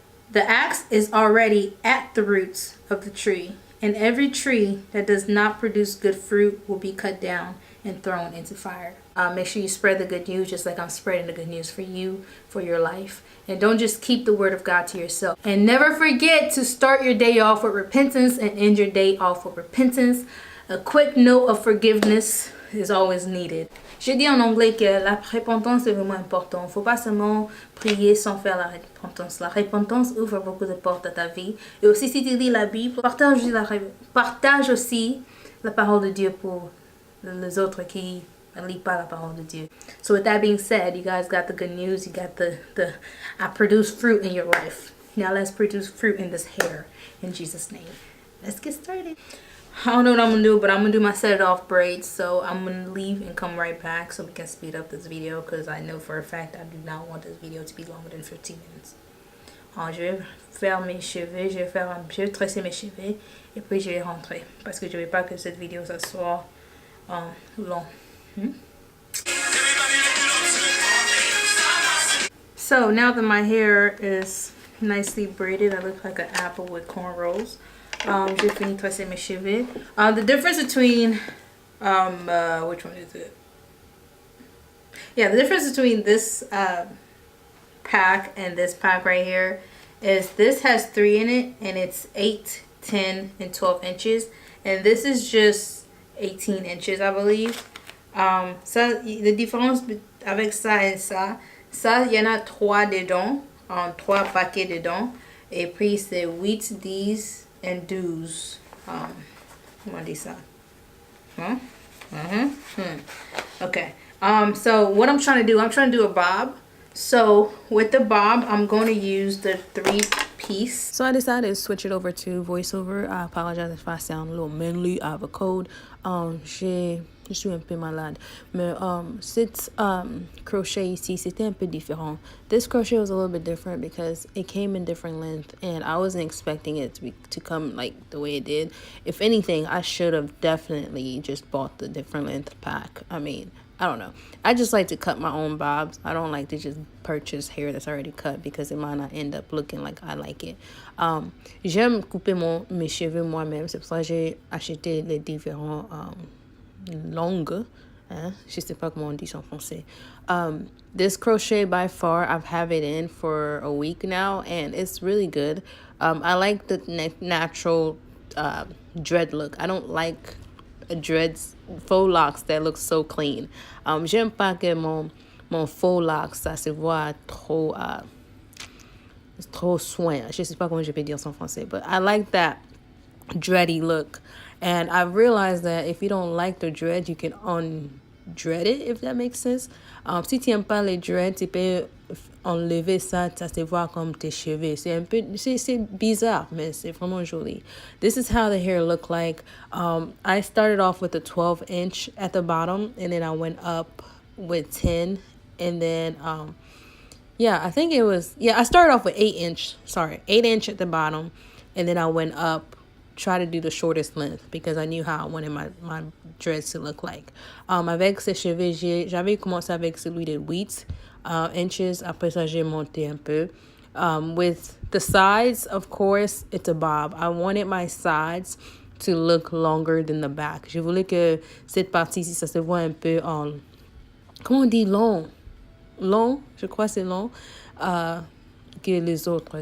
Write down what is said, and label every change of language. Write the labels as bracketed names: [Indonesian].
[English] The axe is already at the roots of the tree, and every tree that does not produce good fruit will be cut down and thrown into fire. Make sure you spread the good news just like I'm spreading the good news for you, for your life. And don't just keep the word of God to yourself. And never forget to start your day off with repentance and end your day off with repentance. A quick note of forgiveness is always needed. [French] J'ai dit en anglais que la repentance est vraiment important. Il ne faut pas seulement prier sans faire la repentance. La repentance ouvre beaucoup de portes à ta vie. Et aussi, si tu lis la Bible, partage aussi la parole de Dieu pour les autres qui ne lisent pas la parole de Dieu. [English] So with that being said, you guys got the good news. You got the I produce fruit in your life. Now let's produce fruit in this hair. In Jesus' name. Let's get started. I don't know what I'm going to do, but I'm going to do my set it off braids. So I'm going to leave and come right back so we can speed up this video because I know for a fact I do not want this video to be longer than 15 minutes. [French] Je vais faire mes cheveux, je vais tresser mes cheveux et puis je vais rentrer parce que je ne veux pas que cette vidéo ça soit long. [English] So now that my hair is nicely braided, I look like an apple with cornrows. [French] J'ai fini de tresser mes cheveux. [English] The difference between which one is it? Yeah, the difference between this pack and this pack right here is this has 3 in it and it's 8, 10, and 12 inches, and this is just 18 inches, I believe. [French] Ça, la différence avec ça et ça, il y en a 3 dedans, 3 paquets dedans, et puis c'est 8 10 and 12. Comment on dit ça? Huh? [English] Okay. So what I'm trying to do a bob. So with the bob, I'm going to use the 3-piece. So I decided to switch it over to voiceover. I apologize if I sound a little manly. I have a cold. [French] Je suis un peu malade. Mais cette crochet ici, c'était un peu différent. [English] This crochet was a little bit different because it came in different length and I wasn't expecting it to come like the way it did. If anything, I should have definitely just bought the different length pack. I mean, I don't know. I just like to cut my own bobs. I don't like to just purchase hair that's already cut because it might not end up looking like I like it. [French] J'aime couper mes cheveux moi-même. C'est pour ça que j'ai acheté les différents longues. Je sais pas comment on dit ça en français. [English] This crochet by far, I've had it in for a week now and it's really good. I like the natural dread look. I don't like dreads faux locks that look so clean. [French] J'aime pas que mon faux locks ça se voit trop soin. Je sais pas comment je peux dire ça en français, [English] but I like that dready look. And I realized that if you don't like the dread, you can undread it, if that makes sense. [French] Si tu n'aimes pas les dreads, tu peux enlever ça, ça se voit comme tes cheveux. C'est bizarre, mais c'est vraiment joli. [English] This is how the hair looked like. I started off with a 12-inch at the bottom, and then I went up with 10, and then yeah, I think it was, yeah, I started off with 8 inch at the bottom, and then I went up, try to do the shortest length because I knew how I wanted my dreads to look like. [French] Avec ces cheveux, j'avais commencé avec celui de 8 inches. Après ça, j'ai monté un peu. [English] With the sides, of course, it's a bob. I wanted my sides to look longer than the back. [French] Je voulais que cette partie-ci, ça se voit un peu en... Comment on dit long? Long, je crois que c'est long, que les autres.